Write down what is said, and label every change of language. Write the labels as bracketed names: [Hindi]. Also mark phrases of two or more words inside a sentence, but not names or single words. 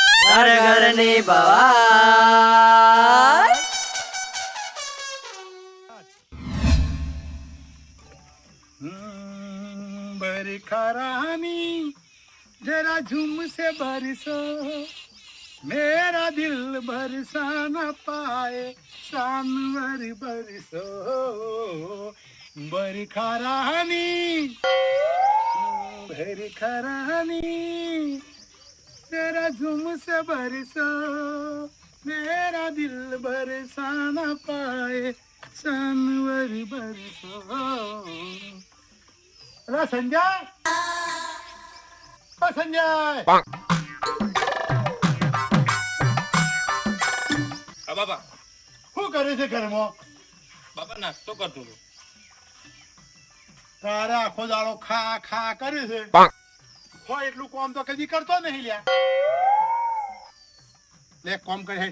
[Gujarati] તારે ઘરની ભવાય [Hindi] बरखा रानी जरा झूम से बरसो मेरा दिल बरसा न पाए सानवर बरसो बरखा रानी जरा झूम से बरसो मेरा दिल बरसा न पाए सानवर बरसो [Gujarati] અલા સંજય ઓ સંજય હા બાપા શું કરે છે ઘરમાં બાપા નાસ્તો કરતો હતો તારે આખો દાડો ખા ખા કરે છે હોય એટલું કામ તો કદી કરતો નહીં લ્યા લે કામ કરે હેડ